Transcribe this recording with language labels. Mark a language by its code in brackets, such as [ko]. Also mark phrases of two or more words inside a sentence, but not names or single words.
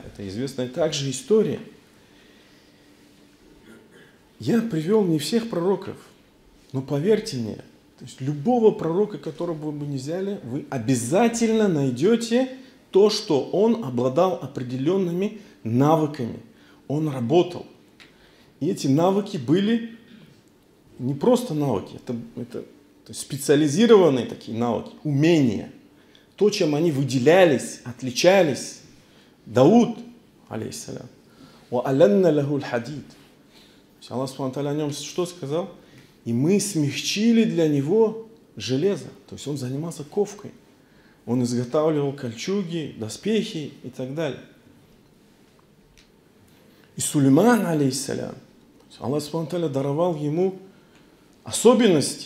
[ru] Это известная также история. Я привел не всех пророков, но поверьте мне, то есть любого пророка, которого бы вы ни взяли, вы обязательно найдете то, что он обладал определенными навыками. Он работал. И эти навыки были не просто навыки, это специализированные такие навыки, умения. То, чем они выделялись, отличались. [ar] Дауд, алейхиссалям, وَأَلَنَّ لَهُ الْحَدِيدِ. الله سبحانه وتعالى [ru] о нем что сказал? И мы смягчили для него железо. То есть он занимался ковкой. Он изготавливал кольчуги, доспехи и так далее. И Сулейман, алейхиссалям, [ar] الله سبحانه وتعالى [ru] даровал ему особенности.